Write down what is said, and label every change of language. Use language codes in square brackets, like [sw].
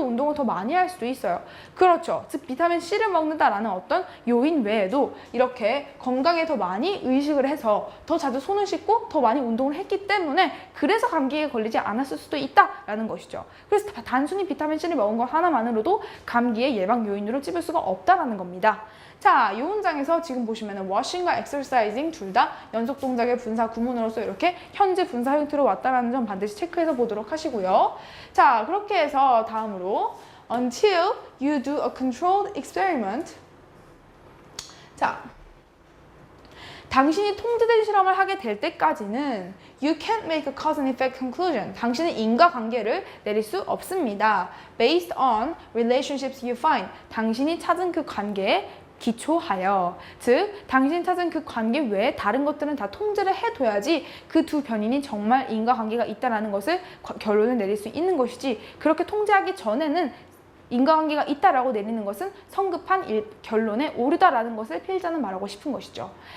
[ko] 또 운동을 더 많이 할 수도 있어요. 그렇죠. 즉 비타민 C를 먹는다라는 어떤 요인 외에도 이렇게 건강에 더 많이 의식을 해서 더 자주 손을 씻고 더 많이 운동을 했기 때문에 그래서 감기에 걸리지 않았을 수도 있다라는 것이죠. 그래서 단순히 비타민 C를 먹은 것 하나만으로도 감기의 예방 요인으로 찝을 수가 없다라는 겁니다. 자, 이 문장에서 지금 보시면은 washing과 exercising 둘 다 연속 동작의 분사 구문으로서 이렇게 현재 분사 형태로 왔다라는 점 반드시 체크해서 보도록 하시고요. 자, 그렇게 해서 다음으로 [en] until you do a controlled experiment. [ko] 자, 당신이 통제된 실험을 하게 될 때까지는 [en] you can't make a cause and effect conclusion. [ko] 당신은 인과관계를 내릴 수 없습니다. [en] Based on relationships you find. [ko] 당신이 찾은 그 관계에 기초하여. 즉, 당신이 찾은 그 관계 외에 다른 것들은 다 통제를 해둬야지 그 두 변인이 정말 인과관계가 있다는 것을 결론을 내릴 수 있는 것이지, 그렇게 통제하기 전에는 인과관계가 있다라고 내리는 것은 성급한 결론에 오르다라는 것을 필자는 말하고 싶은 것이죠.